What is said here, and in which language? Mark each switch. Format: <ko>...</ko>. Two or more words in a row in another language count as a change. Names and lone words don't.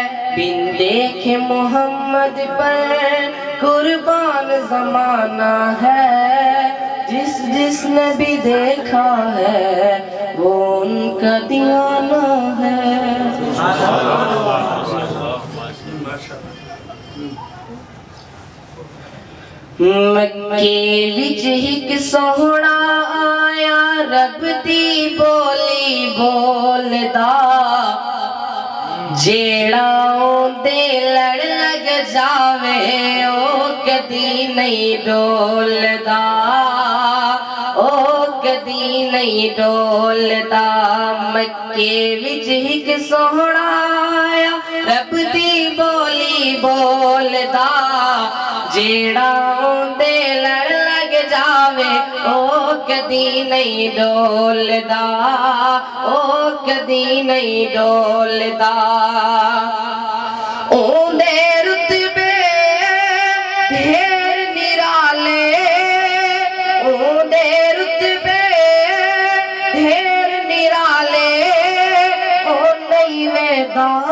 <ur>بن دیکھے محمد پر قربان زمانہ ہے، جس جس نے بھی دیکھا ہے وہ ان کا دیوانہ ہے۔</ur> <pa>مکے وچ ایک سوہنا آیا، رب دی بولی بولدا، جیڑا اوندے لڑ لگ جاوے او کدی نہیں ڈولدا، او کدی نہیں ڈولدا۔ مکے وچ ایک سوہنا آیا، رب دی بولی بولدا، جیڑا اوندے لڑ لگ جاوے او کدی نہیں ڈولدا، او کدی نہیں ڈولدا۔ اوندے رتبے ڈھیر نرالے، اوندے رتبے ڈھیر نرالے، او نہیں ویدا</pa>